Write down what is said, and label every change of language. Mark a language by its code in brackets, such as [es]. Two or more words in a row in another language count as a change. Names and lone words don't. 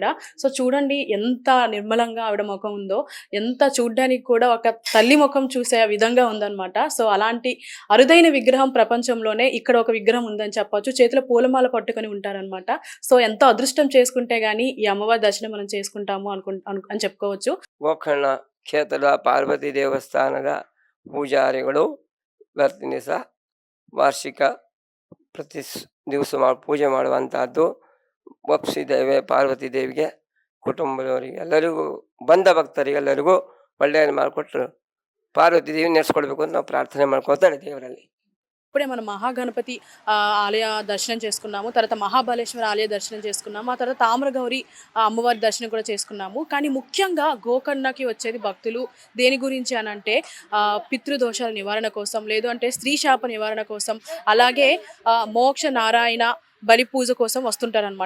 [te] సో చూడండి ఎంత నిర్మలంగా ఆవిడ ముఖం ఉందో, ఎంత చూడ్డానికి కూడా ఒక తల్లి ముఖం చూసే విధంగా ఉందన్నమాట. సో అలాంటి అరుదైన విగ్రహం ప్రపంచంలోనే ఇక్కడ ఒక విగ్రహం ఉందని చెప్పొచ్చు. చేతిలో పూలమాల పట్టుకొని ఉంటారనమాట. సో ఎంతో అదృష్టం చేసుకుంటే గానీ ఈ అమ్మవారి దర్శనం మనం చేసుకుంటాము అని చెప్పుకోవచ్చు. [kn] ಗೋಕರ್ಣ ಕ್ಷೇತ್ರದ ಪಾರ್ವತಿ ದೇವಸ್ಥಾನದ ಪೂಜಾರಿಗಳು ಇವತ್ತಿನ ಸಹ ವಾರ್ಷಿಕ ಪ್ರತಿ ದಿವಸ ಪೂಜೆ ಮಾಡುವಂತಹದ್ದು. ಒಪ್ಪಿಸಿದ್ದೇವೆ ಪಾರ್ವತಿ ದೇವಿಗೆ, ಕುಟುಂಬದವರಿಗೆ ಎಲ್ಲರಿಗೂ, ಬಂದ ಭಕ್ತರಿಗೆಲ್ಲರಿಗೂ ಒಳ್ಳೆಯದು ಮಾಡಿಕೊಟ್ಟು ಪಾರ್ವತಿ ದೇವಿ ನಡೆಸ್ಕೊಡ್ಬೇಕು ಅಂತ ನಾವು ಪ್ರಾರ್ಥನೆ ಮಾಡ್ಕೊಳ್ತಾಳೆ ದೇವರಲ್ಲಿ. [te] ఇప్పుడే మనం మహాగణపతి ఆలయ దర్శనం చేసుకున్నాము, తర్వాత మహాబలేశ్వర ఆలయ దర్శనం చేసుకున్నాము, ఆ తర్వాత తామ్రగౌరి అమ్మవారి దర్శనం కూడా చేసుకున్నాము. కానీ ముఖ్యంగా గోకర్ణకి వచ్చేది భక్తులు దేని గురించి అని అంటే పితృదోషాల నివారణ కోసం, లేదు అంటే స్త్రీ శాప నివారణ కోసం, అలాగే మోక్ష నారాయణ బలి పూజ కోసం వస్తుంటారనమాట.